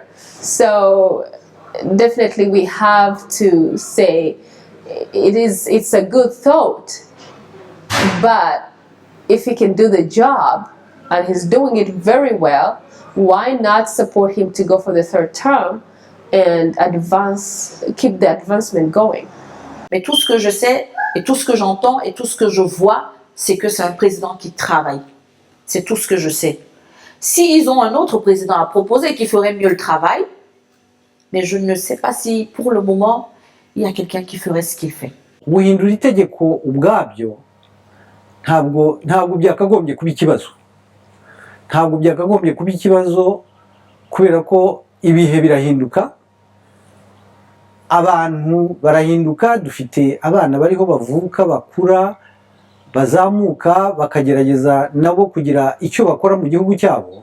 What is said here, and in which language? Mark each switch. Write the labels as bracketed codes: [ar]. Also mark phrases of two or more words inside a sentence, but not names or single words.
[en] So definitely we have to say it's a good thought, but if he can do the job and he's doing it very well, why not support him to go for the 3rd term and keep the advancement going? [fr] Mais tout ce que je sais et tout ce que j'entends et tout ce que je vois, c'est que c'est un président qui travaille. C'est tout ce que je sais. S'ils ont un autre président à proposer qui ferait mieux le travail, mais je ne sais pas si pour le moment, il y a quelqu'un qui ferait ce qu'il fait. [rw] guhindura itegeko ubwabyo ntabwo byakagombye kuba ikibazo, ntabwo byakagombye kuba ikibazo kubera ko ibihe birahinduka, abantu barahinduka, dufite abana bariho bavuka bakura bazamuka bakagerageza nabo kugira icyo bakora mu gihugu cyabo.